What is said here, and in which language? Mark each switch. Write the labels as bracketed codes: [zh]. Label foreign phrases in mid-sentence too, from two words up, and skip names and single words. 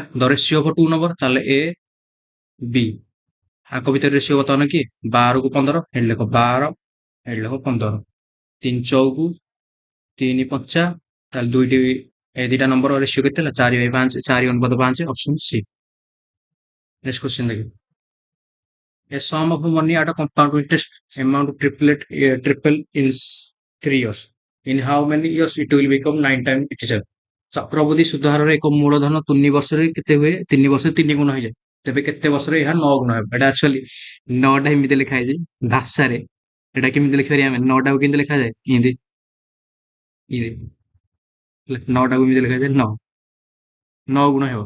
[en] The ratio of two number, [or] ତାହେଲେ A B, ଆଙ୍କ ଭିତରେ ରେସିଓ ବର୍ତ୍ତମାନ କିଏ 12 କୁ 15, ଏଠି ଲେଖ 12 ଏଠି ଲେଖ 15, 3 ଚଉକୁ 3 ପଞ୍ଚା, ତାହେଲେ ଦୁଇଟି ଏ ଦିଟା ନମ୍ବର ରେସିଓ କେତେ ହେଲା 4/5, 4:5, ଅପସନ C। [en] Next question [or] ଦେଖିବା। [en] A sum of money at a compound interest amount triple in 3 years. In how many years it will become 9 times itself? [or] ଚକ୍ରବୃଦ୍ଧି ସୁଧହାରର ଏକ ମୂଳଧନ 3 ବର୍ଷରେ କେତେ ହୁଏ, 3 ବର୍ଷରେ 3 ଗୁଣ ହେଇଯାଏ, ତେବେ କେତେ ବର୍ଷରେ ଏହା 9 ଗୁଣ ହେବ। ଏଟା ଆକ୍ଚୁଆଲି 9ଟା ଏମିତି ଲେଖା ହେଇଛି ଭାଷାରେ, ଏଟା କେମିତି ଲେଖିପାରିବା ଆମେ, 9ଟାକୁ କେମିତି ଲେଖାଯାଏ, ଏମିତି 9ଟାକୁ ଏମିତି ଲେଖାଯାଏ, 9 ଗୁଣ ହେବ।